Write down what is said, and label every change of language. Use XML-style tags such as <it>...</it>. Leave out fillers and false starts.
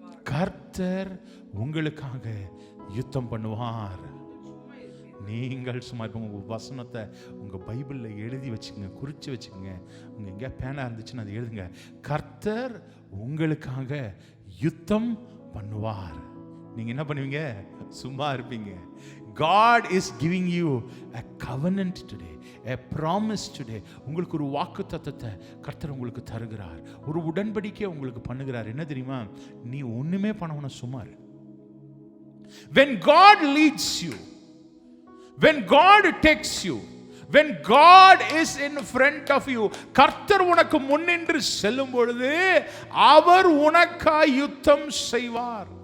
<ta>கர்த்தர் உங்களுக்காக யுத்தம் பண்ணுவார். நீங்கள் சும்மா இப்போ உங்கள் வசனத்தை உங்கள் பைபிளில் எழுதி வச்சுக்கோங்க, குறித்து வச்சுக்கோங்க. உங்கள் எங்கேயா பேனா இருந்துச்சுன்னு அதை எழுதுங்க. கர்த்தர் உங்களுக்காக யுத்தம் பண்ணுவார். நீங்க என்ன பண்ணுவீங்க? சும்மா இருப்பீங்க.</ta> <en>God is giving you a covenant today, a promise today.</en> <ta>உங்களுக்கு ஒரு வாக்குத்தத்தத்தை கர்த்தர் உங்களுக்கு தருகிறார், ஒரு உடன்படிக்கையை உங்களுக்கு பண்ணுகிறார். என்ன தெரியுமா? நீ ஒண்ணுமே பண்ணவன சும்மா இரு.</ta> <en>When God leads you, when God takes you, when God is in front of you,</en> <ta>கர்த்தர் உனக்கு முன்னின்று செல்லும் பொழுது அவர் உனக்காய் யுத்தம் செய்வார்.</ta>